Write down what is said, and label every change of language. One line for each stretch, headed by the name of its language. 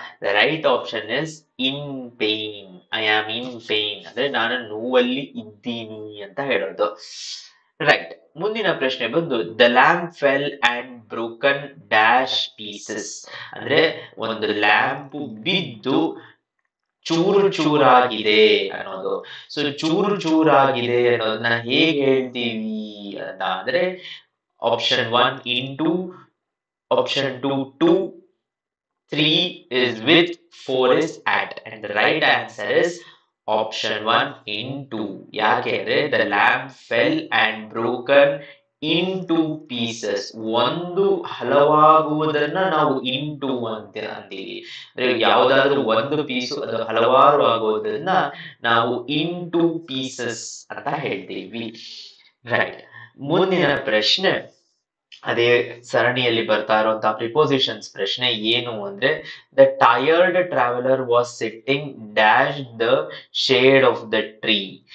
English: The right option is in pain. I am in pain
Kannada: ಅಂದ್ರೆ ನಾನು ನೋವಲ್ಲಿ ಇದ್ದೀನಿ ಅಂತ ಹೇಳೋದು.
English: Right.
Kannada: ಮುಂದಿನ ಪ್ರಶ್ನೆ ಬಂದು
English: The lamp fell and broken dash pieces.
Kannada: ಅಂದ್ರೆ ಒಂದು ಲ್ಯಾಂಪ್ ಬಿದ್ದು ಚೂರು ಚೂರಾಗಿದೆ ಅನ್ನೋದು.
English: so
Kannada: ಚೂರು ಚೂರಾಗಿದೆ ಅನ್ನೋದನ್ನ ಹೇಗೆ ಹೇಳ್ತೀವಿ ಅಂತ ಅಂದ್ರೆ
English: Option 1 into, option 2 to, 3 is with, 4 is at, and the right answer is option 1 into.
Kannada: ಯಾಕೆಂದ್ರೆ
English: the lamp fell and broken into pieces.
Kannada: ಒಂದು ಹಲವಾಗುವುದನ್ನ ನಾವು into ಅಂತ ಅಂತೀವಿ. ಅಂದ್ರೆ ಯಾವ್ದಾದ್ರು ಒಂದು ಪೀಸು ಅದು ಹಲವಾರು ಆಗೋದನ್ನ ನಾವು
English: into pieces
Kannada: ಅಂತ ಹೇಳ್ತೀವಿ. ರೈಟ್. ಮುಂದಿನ ಪ್ರಶ್ನೆ ಅದೇ ಸರಣಿಯಲ್ಲಿ ಬರ್ತಾ ಇರುವಂತಹ ಪ್ರಿಪೋಸಿಷನ್ಸ್ ಪ್ರಶ್ನೆ ಏನು ಅಂದ್ರೆ
English: The tired traveller was sitting dash the shade of the tree.